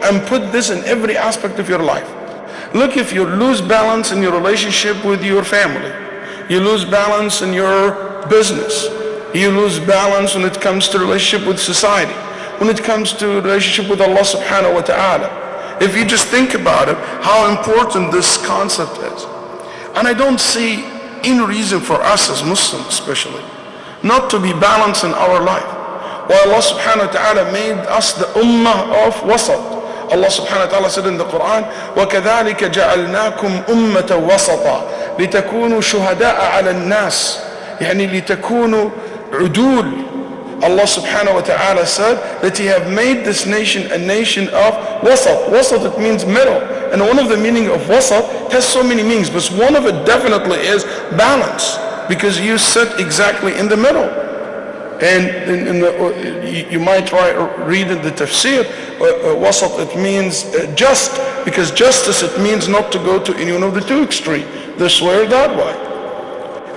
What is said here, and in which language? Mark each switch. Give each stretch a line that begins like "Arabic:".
English: And put this in every aspect of your life. Look, if you lose balance in your relationship with your family, you lose balance in your business, you lose balance when it comes to relationship with society, when it comes to relationship with Allah subhanahu wa ta'ala. If you just think about it, how important this concept is. And I don't see any reason for us as Muslims especially not to be balanced in our life. While Allah subhanahu wa ta'ala made us the ummah of wasat. Allah subhanahu wa ta'ala said in the Quran,
Arabic: وَكَذَلِكَ جَعَلْنَاكُمْ أُمَّةً وَسَطًا لِتَكُونُوا شُهَدَاءَ عَلَى النَّاسِ يعني لِتَكُونوا عُدُولٍ.
English: Allah subhanahu wa ta'ala said that He have made this nation a nation of wasat. Wasat, it means middle. And one of the meaning of wasat has so many meanings, but one of it definitely is balance, because you sit exactly in the middle. And you might read in the tafsir, wasat, it means just, because justice, it means not to go to any one of the two extremes, this way or that way.